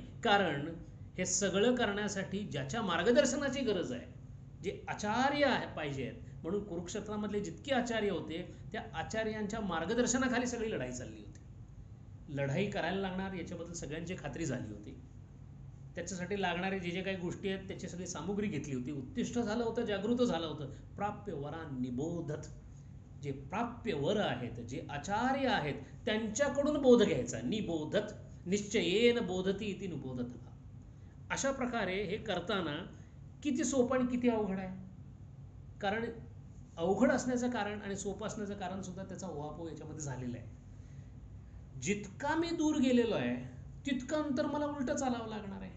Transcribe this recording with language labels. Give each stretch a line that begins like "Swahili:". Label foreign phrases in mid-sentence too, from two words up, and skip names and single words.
Marathi: कारण हे सगळं करण्यासाठी ज्याच्या मार्गदर्शनाची गरज आहे, जे आचार्य पाहिजे आहेत, म्हणून कुरुक्षेत्रामधले जितके आचार्य होते त्या आचार्यांच्या मार्गदर्शनाखाली सगळी लढाई चालली होती. लढाई करायला लागणार याच्याबद्दल सगळ्यांची खात्री झाली होती. त्याच्यासाठी लागणारे जे जे काही गोष्टी आहेत त्याची सगळी सामुग्री घेतली होती. उत्तिष्ठ झालं होतं, जागृत झालं होतं.
Sanskrit: प्राप्य वरा निबोधत,
Marathi: जे प्राप्य वर आहेत, जे आचार्य आहेत त्यांच्याकडून बोध घ्यायचा.
Sanskrit: निबोधत निश्चयेन बोधती इति निबोधत.
Marathi: अशा प्रकारे हे करताना किती सोपं आणि किती अवघड आहे. कारण अवघड असण्याचं कारण आणि सोपं असण्याचं कारण सुद्धा त्याचा उहापोह याच्यामध्ये झालेला आहे. जितका मी दूर गेलेलो आहे तितकं अंतर मला उलटं चालावं लागणार आहे.